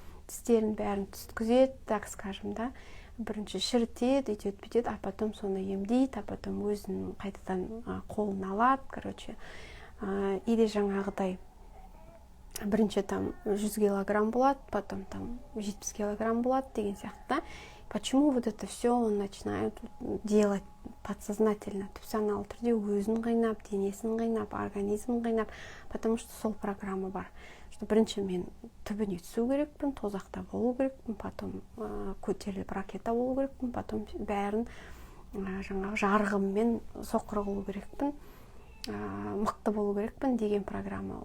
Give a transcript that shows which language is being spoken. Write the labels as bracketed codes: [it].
[kk] тістерін бәрін түскізеді, [ru] так скажем, да, [kk] бірінші шірітеді, үйтеді, бүйтеді, [ru] а потом [kk] соны емдейді, а потом өзін қайтадан қолын алады, [ru] короче, или [kk] жаңағыдай, бірінші там 100 килограмм болады, потом там 70 килограмм болады деген сияқты. [ru] Почему вот это все он начинает делать подсознательно, [kk] түпсаналы түрде өзін қинап, денесін қинап, организмін қинап, [ru] потому что [kk] сол программа бар. Что бірінші мен түбіне түсу керекпін, тозақта болу керекпін, потом көтеріліп ракета болу керекпін, потом бәрін жаңағы жарығыммен соқыр қылу керекпін, мықты болу керекпін деген программа.